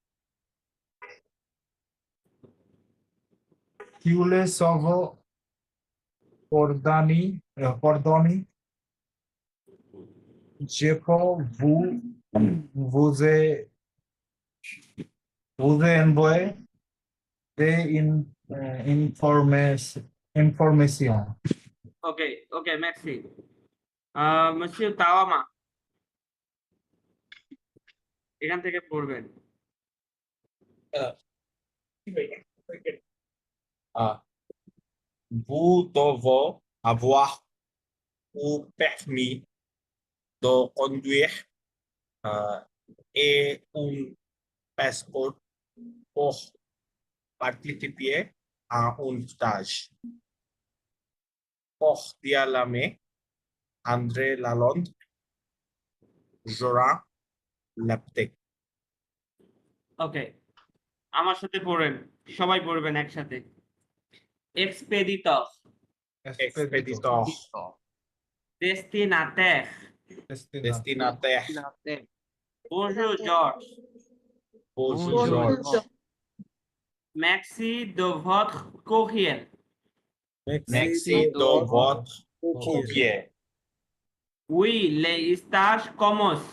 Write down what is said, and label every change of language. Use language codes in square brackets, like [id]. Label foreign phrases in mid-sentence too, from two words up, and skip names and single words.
[fr] Chiule sono pardoni. Je peux vous envoyer des informations. [bn] ওকে ওকে [fr] merci monsieur [bn] তাওয়ামা এখান থেকে পড়বেন [fr] Vous devez avoir un permis de conduire et un passeport pour participer à un stage. Cordialement, André Lalonde, Joran Leptek. [bn] ওকে আমার সাথে পড়েন সবাই পড়বেন একসাথে এক্সপেডিটর [fr] Expéditeur, ডেস্টিনাটের destinataire, bonjour George bonjour Bonjour. Georges. merci de votre courriel Merci de votre courrier. oui les stages commencent